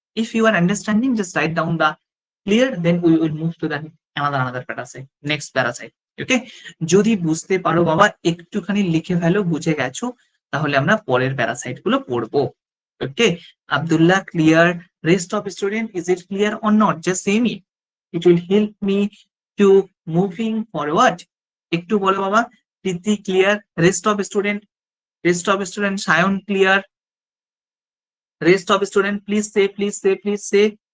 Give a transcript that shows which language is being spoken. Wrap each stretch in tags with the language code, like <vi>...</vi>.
<en>If you are understanding, just write down the clear. Then we will move to the another parasite, next parasite. Okay?</en> <bn>যদি বুঝতে পারো বাবা একটুখানি লিখে ফেলো, বুঝে গেছো, তাহলে আমরা পরের প্যারাসাইট গুলো পড়বো। ওকে? Abdullah clear?</bn> <en>Rest of student, is it clear or not? Just say me. It will help me to moving forward.</en> <bn>একটু বলো বাবা। প্রীতি clear?</bn> <en>Rest of student? Rest of student, Sayon clear? Rest of student, please say, please say, please say.</en>